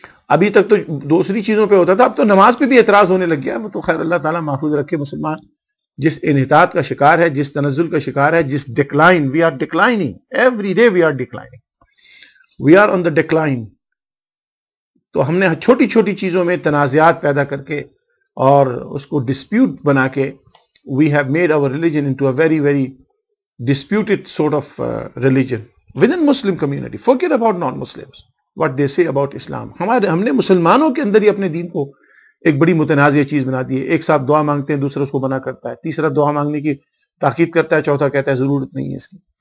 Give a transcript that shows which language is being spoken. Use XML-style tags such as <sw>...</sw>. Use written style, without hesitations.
<ur>ابھی تک تو دوسری چیزوں پہ ہوتا تھا، اب تو نماز پہ بھی اعتراض ہونے لگ گیا ہے۔ وہ تو خیر اللہ تعالیٰ محفوظ رکھے مسلمان جس انحطاط کا شکار ہے، جس تنزل کا شکار ہے، جس decline,</ur> <en>We are declining every day, we are declining, we are on the decline.</en> <ur>تو ہم نے چھوٹی چھوٹی چیزوں میں تنازعات پیدا کر کے اور اس کو ڈسپیوٹ بنا کے</ur> <en>we have made our religion into a very very disputed sort of religion within Muslim community. Forget about non-Muslims, what they say about Islam.</en> <ur>ہم نے مسلمانوں کے اندر ہی اپنے دین کو ایک بڑی متنازع چیز بنا دی ہے. ایک صاحب دعا مانگتے ہیں، دوسرا اس کو منع کرتا ہے، تیسرا دعا مانگنے کی تاکید کرتا ہے، چوتھا کہتا ہے ضرورت نہیں ہے اس کی.</ur>